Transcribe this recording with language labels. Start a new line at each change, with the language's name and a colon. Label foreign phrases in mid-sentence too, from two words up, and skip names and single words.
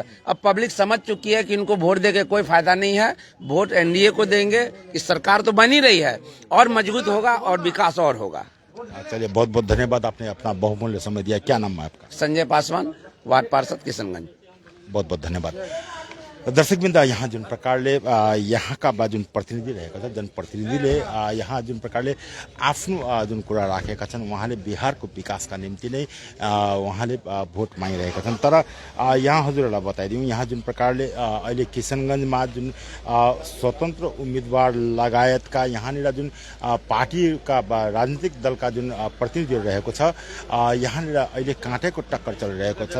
Hindi: अब पब्लिक समझ चुकी है कि इनको वोट देके कोई फायदा नहीं है, वोट एनडीए को देंगे। इस सरकार तो बनी रही है और मजबूत होगा और विकास और होगा। चलिए, बहुत बहुत धन्यवाद, आपने अपना बहुमूल्य समय दिया। क्या नाम है आपका? संजय पासवान, वार्ड पार्षद किशनगंज। बहुत बहुत धन्यवाद।
Nepali: दर्शक बिंदा, यहाँ जुन प्रकारले यहाँ का जुन प्रतिनिधि रहेका छ, जनप्रतिनिधिले यहाँ जुन प्रकारले आफ्नो जुन कुरा राखेका छन्, उहाँले बिहारको विकासका निम्ति नै उहाँले भोट मागिरहेका छन्। तर यहाँ हजुरहरूलाई बताइदिउँ, यहाँ जुन प्रकारले अहिले किशनगञ्जमा जुन स्वतन्त्र उम्मेदवार लगायतका यहाँनिर जुन पार्टीका राजनीतिक दलका जुन प्रतिनिधिहरू रहेको छ, यहाँनिर अहिले काँटेको टक्कर चलिरहेको छ।